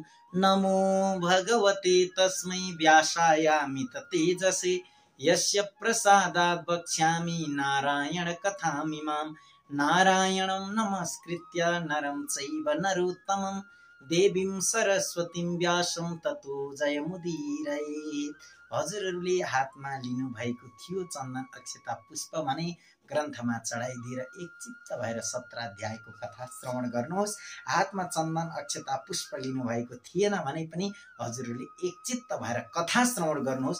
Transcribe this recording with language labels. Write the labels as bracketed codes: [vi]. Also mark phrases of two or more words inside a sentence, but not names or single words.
[sa] नमो भगवते तस्मै व्यासायामित तेजसे यस्य प्रसादात् वक्ष्यामि नारायण कथामिमां। नारायणं नमस्कृत्य नरं चैव नरोत्तमं देवीं सरस्वतीं व्यासं ततो जयमुदीरयेत्। [ne] हजुरहरूले हातमा लिनु भएको थियो चन्दन अक्षता पुष्प भने ग्रन्थमा चढाइदिएर एकचित्त भएर 17 अध्यायको कथा श्रवण गर्नुहोस्। हातमा चन्दन अक्षता पुष्प लिनु भएको थिएन भने पनि हजुरहरूले एकचित्त भएर कथा श्रवण गर्नुहोस्।